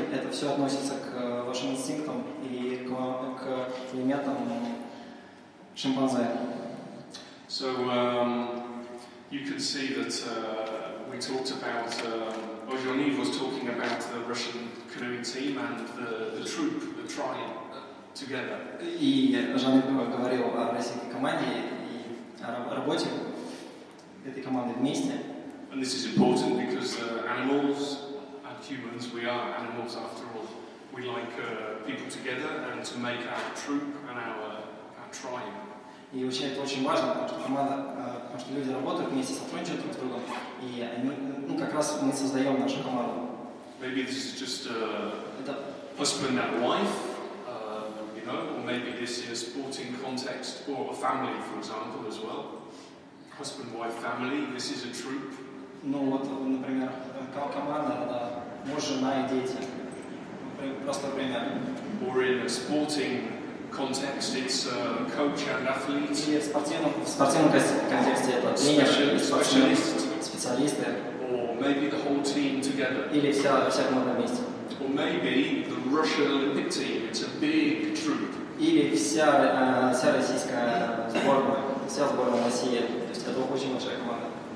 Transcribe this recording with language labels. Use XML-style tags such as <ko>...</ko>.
<ru>Это все относится к вашим инстинктам и к элементам Шимпанзе.</ru> <en>So you can see that we talked about, Ojoniv was talking about the Russian canoeing team and the troop, the tribe together.</en> <ru>И Жан говорил о российской команде и о работе этой команды вместе.</ru> <en>And this is important because animals and humans, we are animals after all. We like people together and to make our troop and our tribe.</en> <ru>И вообще это очень важно, потому что команда, потому что люди работают вместе, сотрудничают друг с другом, и они, ну, как раз мы создаем нашу команду.</ru> <en>Maybe this is just husband and wife, you know, or maybe this is a sporting context, or a family, for example, as well. Husband, wife, family. This is a troop.</en> <ru>Ну вот, например, команда — это муж, жена и дети. Просто пример.</ru> <en>Or in a sporting context, it's coach and athlete.</en> <ru>Или в спортивном контексте это тренер и специалисты.</ru> <en>Or maybe the whole team together.</en> <ru>Или вся команда вместе.</ru> <en>Or maybe the Russian Olympic team. It's a big troop.</en> <ru>Или вся российская сборная, вся сборная России. То есть это очень большая команда.</ru>